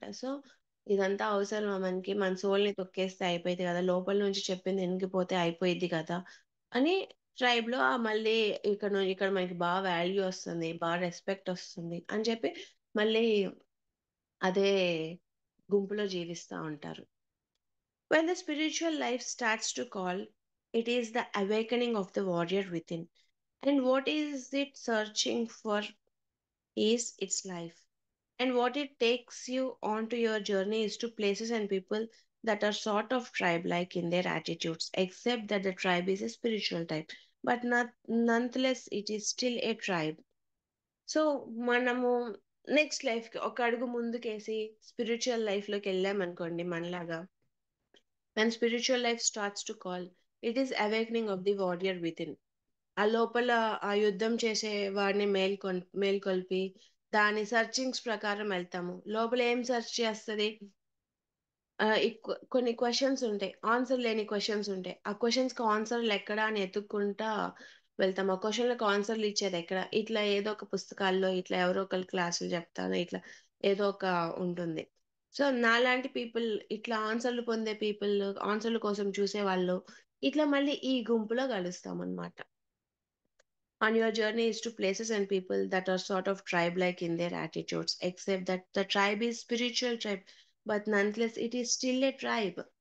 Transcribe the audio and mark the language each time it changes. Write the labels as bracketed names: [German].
[Telugu] So, ఇదంతా అవసరమా మనకి? మన సోల్‌ని తొక్కేస్తే అయిపోయిద్ది గదా! లోపల నుంచి చెప్పింది ఇనికిపోతే అయిపోయిద్ది కదా! అని ట్రైబ్‌లో మళ్ళీ ఇక్కడ మనకి వాల్యూ ఒస్తుంది. రెస్పెక్ట్ ఒస్తుంది అని చెప్పి మళ్ళీ అదే గుంపులో జీవిస్తా ఉంటారు. [English] When the spiritual life starts to call, it is the awakening of the warrior within. And what is it searching for is its life. And what it takes you onto your journey is to places and people that are sort of tribe like in their attitudes, except that the tribe is a spiritual type. But nonetheless, it is still a tribe. [Telugu] So, మనము next లైఫ్‌కి ఒక అడుగు ముందుకేసి spiritual లైఫ్‌లోకి వెళ్ళామనుకోండి మనలాగా. [English] when spiritual life starts to call, it is awakening of the warrior within. [Telugu] ఆ లోపల ఆ యుద్ధం చేసే వాడిని మేల్కొల్పి దాని సెర్చింగ్స్ ప్రకారం వెళ్తాము. లోపల ఏం సెర్చ్ చేస్తది? కొన్ని క్వెషన్స్ ఉంటాయి. ఆన్సర్ లేని క్వెషన్స్ ఉంటాయి. ఆ క్వెషన్స్‌కి ఆన్సర్‌లెక్కడ అని ఎతుక్కుంటా వెళ్తాం. ఆ క్వెషన్‌లకు ఆన్సర్‌లు ఇచ్చేదెక్కడ? ఇట్లా ఏదో ఒక పుస్తకాల్లో ఇట్లా ఎవరో ఒకళ్ళు క్లాసులు చెప్తారు. ఇట్లా ఏదో ఒక ఉంటుంది. సో, నాలాంటి పీపుల్ ఇట్లా ఆన్సర్‌లు పొందే పీపుల్, ఆన్సర్‌ల కోసం చూసేవాళ్ళు ఇట్లా మళ్ళీ ఈ గుంపులో కలుస్తామనమాట. [English] On your journey is to places and people that are sort of tribe-like in their attitudes, except that the tribe is spiritual tribe, but nonetheless it is still a tribe.